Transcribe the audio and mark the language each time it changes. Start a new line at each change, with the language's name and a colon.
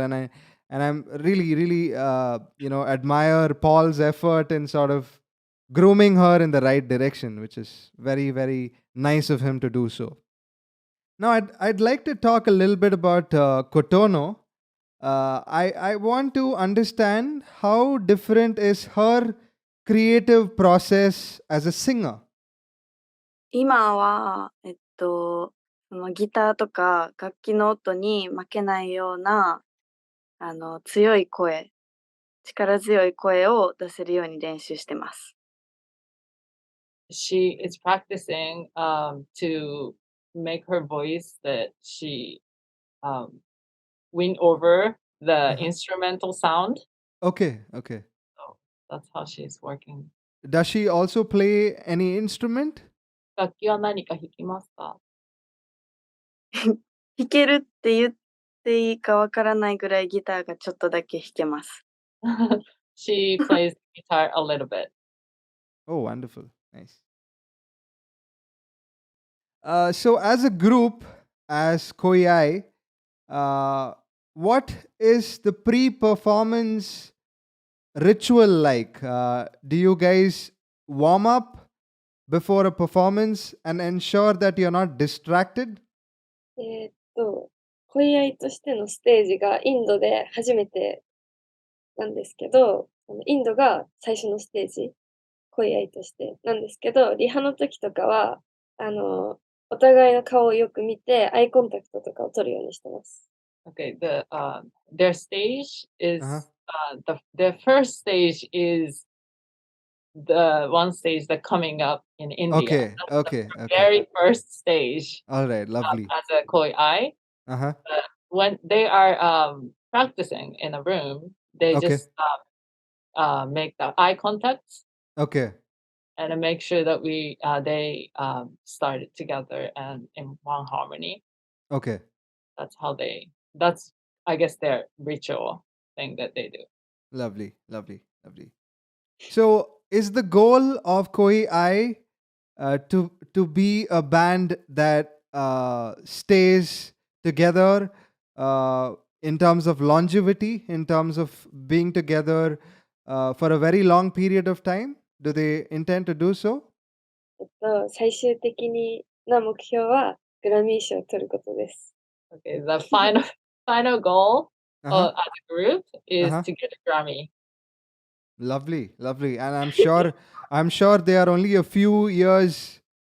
English: And I'm really, admire Paul's effort in sort of grooming her in the right direction, which is very, very nice of him to do so. Now, I'd like to talk a little bit about Kotono. I want to understand how different is her creative process as a singer.
Japanese: 今は、そのギターとか楽器の音に負けないような、強い声、力強い声を出せるように練習してます。
English: She is practicing to make her voice that she win over the instrumental sound. Okay. So that's how she's working. Does she also play any instrument?
Japanese: 楽器は何か弾きますか？弾けるって言っていいかわからないぐらいギターがちょっとだけ弾けます。
English: She plays guitar a little bit. Oh, wonderful. Nice. So as a group, as KOIAI, what is the pre-performance ritual like? Do you guys warm up before a performance and ensure that you're not distracted?
Japanese: 恋愛としてのステージがインドで初めてなんですけど、インドが最初のステージ、恋愛としてなんですけど、リハの時とかは、お互いの顔をよく見て、アイコンタクトとかを取るようにしてます。
English: Okay, their stage is the first stage is the one stage that coming up in India. Okay. Very first stage. All right, lovely. As a KOIAI. When they are practicing in a room, they just make the eye contact. Okay. And make sure that they start it together and in one harmony. Okay. That's I guess their ritual thing that they do. Lovely. So is the goal of KOIAI to be a band that stays together in terms of longevity, in terms of being together for a very long period of time? Do they intend to do so?
Japanese: 最終的な目標はグラミー賞を取ることです。
English: Okay, the final goal as a group is to get a Grammy. Lovely. And I'm sure they are only a few years